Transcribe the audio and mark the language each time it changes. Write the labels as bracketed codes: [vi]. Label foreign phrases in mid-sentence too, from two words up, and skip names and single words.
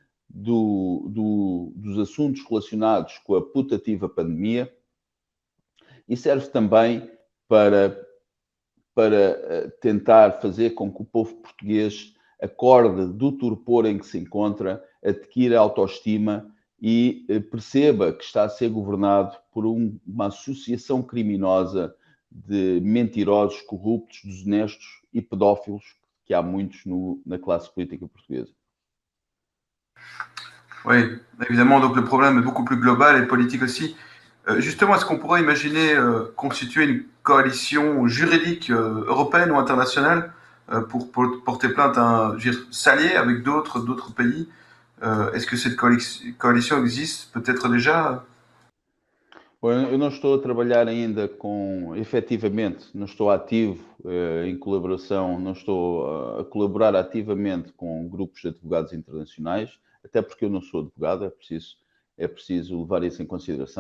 [pt] dos assuntos relacionados com a putativa pandemia e serve também para tentar fazer com que o povo português acorde do torpor em que se encontra, adquira autoestima e perceba que está a ser governado por uma associação criminosa de mentirosos, corruptos, desonestos e pedófilos, que há muitos na classe política portuguesa. [fr] Oui, évidemment, donc le problème est beaucoup plus global et politique aussi. Justement, est-ce qu'on pourrait imaginer constituer une coalition juridique européenne ou internationale pour porter plainte s'allier avec d'autres pays? Est-ce que cette coalition existe peut-être déjà? [pt] Bom, eu não estou a trabalhar ainda efetivamente, não estou ativo em colaboração, não estou a colaborar ativamente com grupos de advogados internacionais, até porque eu não sou advogado, é preciso levar isso em consideração.